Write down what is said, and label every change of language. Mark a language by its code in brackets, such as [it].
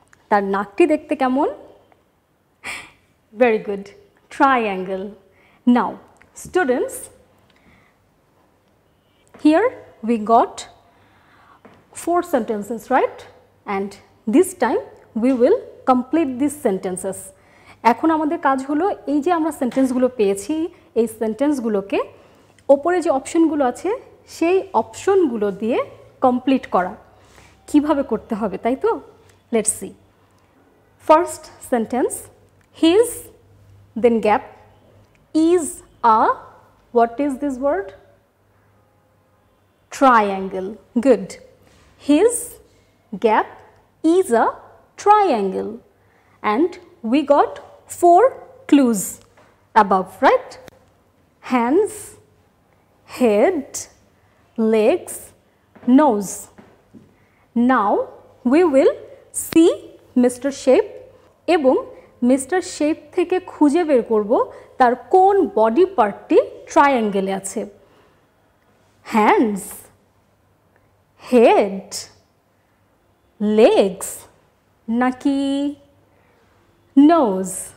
[bn] তার নাকটি দেখতে কেমন? [en] Very good. Triangle. Now, students, here we got 4 sentences, right? And this time we will complete these sentences. [bn] এখন আমাদের কাজ হলো, এই যে আমরা সেন্টেন্সগুলো পেয়েছি, এই সেন্টেন্সগুলোকে ওপরে যে অপশনগুলো আছে সেই অপশনগুলো দিয়ে কমপ্লিট করা। কিভাবে করতে হবে তাই তো? [en] Let's see. First sentence, his, then gap, is a, what is this word? Triangle. Good. His gap is a triangle. And we got 4 clues above, right? Hands, head, legs, nose. Now we will see Mr. Shape এবং Mr. [bn] Shape থেকে খুঁজে বের করব তার কোন body পার্টটি ট্রায়াঙ্গেলে আছে। [en] Hands, head, legs নাকি nose?